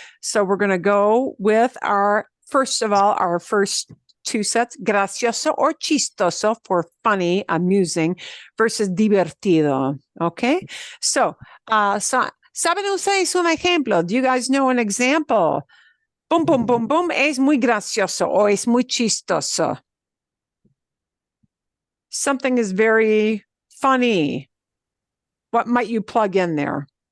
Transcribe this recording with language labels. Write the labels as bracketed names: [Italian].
[English] So we're going to go with our first two sets, gracioso or chistoso for funny, amusing, versus divertido. [Spanish] Okay, so ¿saben ustedes un ejemplo? [English] Do you guys know an example? [Spanish] Boom, boom, boom, boom, es muy gracioso o es muy chistoso. [English] Something is very funny. What might you plug in there?